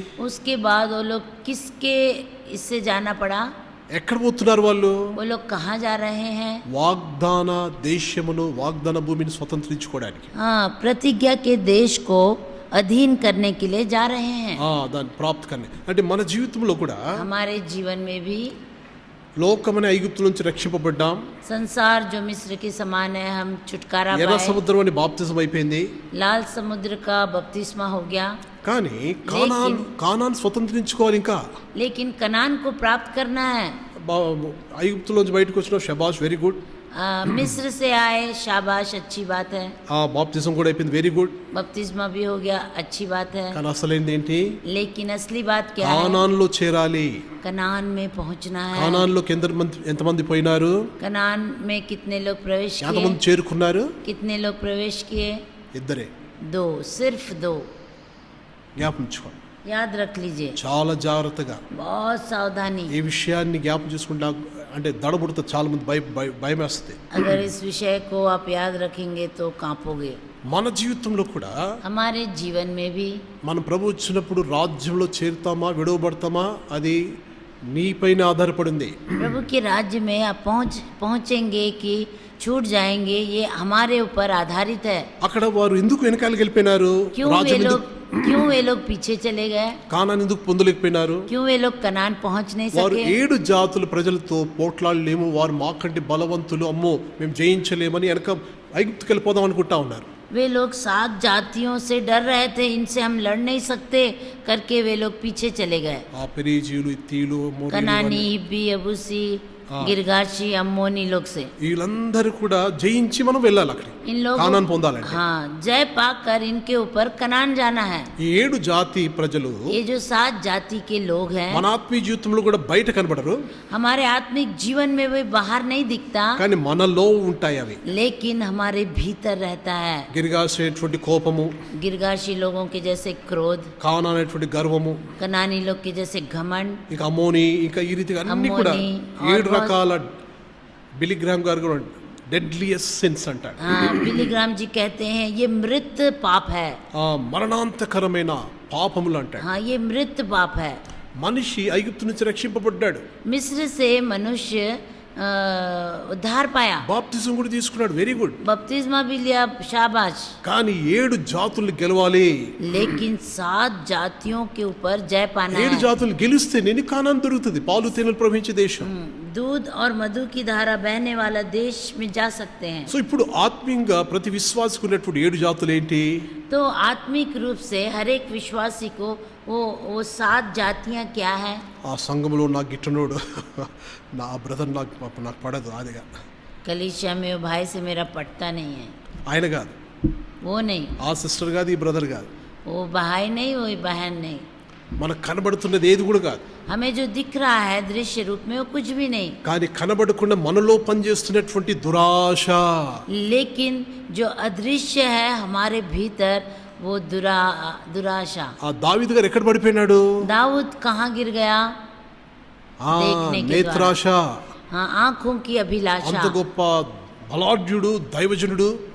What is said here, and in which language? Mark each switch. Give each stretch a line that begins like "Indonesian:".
Hindi: उसके बाद वो लोग किसके इससे जाना पड़ा?
Telugu: ఎక్కడ పోతున్నారు వాళ్ళు?
Hindi: वो लोग कहाँ जा रहे हैं?
Telugu: వాగ్దాన దేశమును, వాగ్దాన భూమిని స్వతంత్రించుకోవడానికి,
Hindi: हाँ, प्रतिज्ञा के देश को अधीन करने के लिए जा रहे हैं।
Telugu: దాన్ని ప్రాప్తి కనే. అంటే మన జీవితంలో కూడా
Hindi: हमारे जीवन में भी
Telugu: లోకమనే ఐగుప్తు నుంచి రక్షింపబడ్డాం.
Hindi: संसार जो मिस्र के समान है, हम छुटकारा
Telugu: ఎర్ర
Hindi: पाए।
Telugu: సముద్రం అని బాప్తిజం అయిపోయింది.
Hindi: लाल समुद्र का बपतिस्मा हो गया,
Telugu: కానీ కానాన్ స్వతంత్రించుకోవాలి ఇంకా.
Hindi: लेकिन कनान को प्राप्त करना है।
Telugu: ఐగుప్తులోంచి బయటకు వచ్చిన షబాష్,
English: Very good.
Hindi: मिस्र से आए, शाबाश, अच्छी बात है।
Telugu: బాప్తిజం కూడా అయిపోయింది,
English: Very good.
Hindi: बपतिस्मा भी हो गया, अच्छी बात है।
Telugu: కానీ అసలైంది ఏంటి?
Hindi: लेकिन असली बात क्या है?
Telugu: కానాన్లో చేరాలి.
Hindi: कनान में पहुंचना है।
Telugu: కానాన్లోకి ఎంతమంది పోయినారు?
Hindi: कनान में कितने लोग प्रवेश
Telugu: ఎంతమంది
Hindi: किए?
Telugu: చేరుకున్నారు?
Hindi: कितने लोग प्रवेश किए?
Telugu: ఇద్దరే.
Hindi: 2, सिर्फ 2।
Telugu: జ్ఞాపకం ఉంచుకోండి,
Hindi: याद रख लीजिए,
Telugu: చాలా జాగ్రత్తగా
Hindi: बहुत सावधानी।
Telugu: ఈ విషయాన్ని జ్ఞాపకం చేసుకుంటా అంటే దడబుడితే చాలా మంది భయం వేస్తుంది.
Hindi: अगर इस विषय को आप याद रखेंगे तो कांपोगे।
Telugu: మన జీవితంలో కూడా
Hindi: हमारे जीवन में भी
Telugu: మనం ప్రభు వచ్చినప్పుడు రాజ్యంలో చేరుతామా విడవబడతామా అది నీపైన ఆధారపడింది.
Hindi: प्रभु के राज्य में आप पहुंचेंगे कि छूट जाएंगे, ये हमारे ऊपर आधारित है।
Telugu: అక్కడ వారు ఎందుకు వెనకాలకి వెళ్ళిపోయినారు?
Hindi: क्यों वे लोग पीछे चले गए?
Telugu: కానాన్ ఎందుకు పొందలేకపోయినారు?
Hindi: क्यों वे लोग कनान पहुंच नहीं
Telugu: వారు
Hindi: सके?
Telugu: 7 జాతుల ప్రజలతో పోట్లాడలేము, వారు మాకంటే బలవంతులు, అమ్మో మేము జయించలేమని వెనక ఐగుప్తుకి వెళ్ళిపోదాం అనుకుంటా ఉన్నారు.
Hindi: वे लोग 7 जातियों से डर रहे थे, इनसे हम लड़ नहीं सकते करके वे लोग पीछे चले गए।
Telugu: ఆ పెరీజీయులు, ఇత్తీయులు,
Hindi: कनानी, हिब्बी, यबूसी, गिरगाशी अम्मोनी लोग से।
Telugu: వీళ్ళందరూ కూడా జయించి మనం వెళ్ళాలి అక్కడికి,
Hindi: इन लोगों
Telugu: కానాన్ పొందాలంటే.
Hindi: हाँ, जय पाक कर इनके ऊपर कनान जाना है।
Telugu: ఈ 7 జాతి ప్రజలు
Hindi: ये जो 7 जाति के लोग हैं,
Telugu: మన ఆత్మీయ జీవితంలో కూడా బయట కనబడరు,
Hindi: हमारे आत्मिक जीवन में वे बाहर नहीं दिखता,
Telugu: కానీ మనలో ఉంటాయి అవి.
Hindi: लेकिन हमारे भीतर रहता है।
Telugu: గిరిగాసేటువంటి కోపము,
Hindi: गिरगाशी लोगों के जैसे क्रोध,
Telugu: కానాన్ అనేటువంటి గర్వము,
Hindi: कनानी लोग के जैसे घमंड,
Telugu: ఇక అమ్మోని, ఇంకా ఈ రీతిగా అన్ని కూడా అమ్మోని, 7 రకాల బిలిగ్రామ్ గారు కూడా
English: deadliest sins
Telugu: అంటాడు.
Hindi: हाँ, बिलीग्राम जी कहते हैं ये मृत पाप है।
Telugu: ఆ మరణాంతకరమైన పాపములు అంటాడు.
Hindi: हाँ, ये मृत पाप है।
Telugu: మనిషి ఐగుప్తు నుంచి రక్షింపబడ్డాడు,
Hindi: मिस्र से मनुष्य उद्धार पाया,
Telugu: బాప్తిజం కూడా తీసుకున్నాడు,
English: Very good.
Hindi: बपतिस्मा भी लिया, शाबाश।
Telugu: కానీ 7 జాతులు గెలవాలి.
Hindi: लेकिन 7 जातियों के ऊपर जय पाना
Telugu: 7
Hindi: है।
Telugu: జాతులు గెలిస్తే నేను కానాన్ దొరుకుతుంది, పాలు తేనెలు ప్రవహించే దేశం.
Hindi: दूध और मधु की धारा बहने वाला देश में जा सकते हैं।
Telugu: సో ఇప్పుడు ఆత్మీయంగా ప్రతి విశ్వాసికి ఉన్నటువంటి 7 జాతులు ఏంటి?
Hindi: तो आत्मिक रूप से हर एक विश्वासी को वो 7 जातियां क्या है?
Telugu: ఆ సంఘంలో నాకు గిట్టనోడు, నా బ్రదర్ నాకు పడదు, అదిగా
Hindi: कलीसिया में वो भाई से मेरा पटता नहीं है,
Telugu: ఆయన కాదు,
Hindi: वो नहीं,
Telugu: ఆ సిస్టర్ కాదు, ఈ బ్రదర్ కాదు,
Hindi: वो भाई नहीं, वो बहन नहीं।
Telugu: మనకు కనబడుతున్నది ఏది కూడా కాదు,
Hindi: हमें जो दिख रहा है दृश्य रूप में वो कुछ भी नहीं,
Telugu: కానీ కనబడకుండా మనలో పనిచేస్తున్నటువంటి దురాశ,
Hindi: लेकिन जो अदृश्य है हमारे भीतर वो दुराशा।
Telugu: ఆ దావీదు గారు ఎక్కడ పడిపోయినాడు?
Hindi: दाऊद कहाँ गिर गया?
Telugu: ఆ
Hindi: देखने के
Telugu: నేత్రాశ.
Hindi: हाँ, आंखों की अभिलाषा।
Telugu: అంత గొప్ప బలాఢ్యుడు, దైవజనుడు,